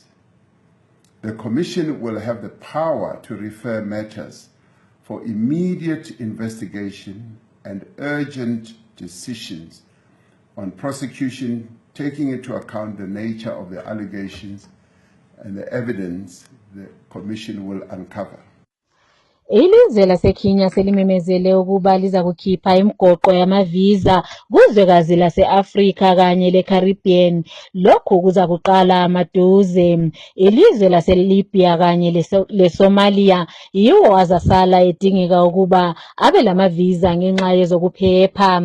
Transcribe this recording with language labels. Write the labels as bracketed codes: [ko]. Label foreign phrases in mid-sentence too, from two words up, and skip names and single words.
[en] The Commission will have the power to refer matters for immediate investigation and urgent decisions on prosecution, taking into account the nature of the allegations and the evidence the Commission will uncover. [nd] Ilizwe laseKenya selimemezele ukuba liza kukhipha imigoqo yamaviza kuzwekazi lase-Afrika kanye le-Caribbean. Lokhu kuza kuqala maduze. Ilizwe lase-Libya kanye le-Somalia yiwo azasala edingeka ukuba abe lamaviza ngenxa yezokuphepha.